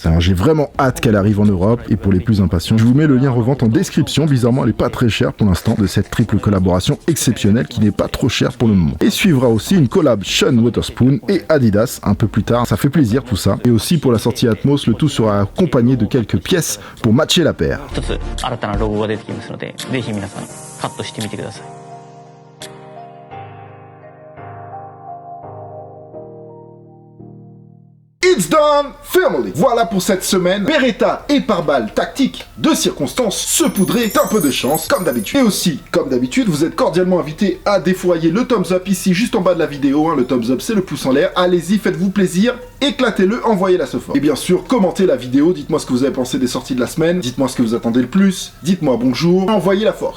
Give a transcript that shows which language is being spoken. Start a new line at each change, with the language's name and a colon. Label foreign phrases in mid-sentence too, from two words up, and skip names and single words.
French: Alors j'ai vraiment hâte qu'elle arrive en Europe, et pour les plus impatients, je vous mets le lien revente en description. Bizarrement elle est pas très chère pour l'instant, de cette triple collaboration exceptionnelle qui n'est pas trop chère pour le moment. Et suivra aussi une collab Sean Wotherspoon et Adidas un peu plus tard, ça fait plaisir tout ça. Et aussi pour la sortie Atmos, le tout sera accompagné de quelques pièces pour matcher la paire.
Japanese: 一つ新たなロゴが出てきますので、ぜひ皆さんカットしてみてください。
English: It's done, family.
French: Voilà pour cette semaine. Beretta et pare-balles tactiques de circonstances saupoudrées d'un peu de chance, comme d'habitude. Et aussi, comme d'habitude, vous êtes cordialement invités à défoyer le
English: thumbs up
French: ici, juste en bas de la vidéo. Hein. Le
English: thumbs up,
French: c'est le pouce en l'air. Allez-y, faites-vous plaisir. Éclatez-le, envoyez-la ce fort. Et bien sûr, commentez la vidéo, dites-moi ce que vous avez pensé des sorties de la semaine, dites-moi ce que vous attendez le plus, dites-moi bonjour, envoyez la force.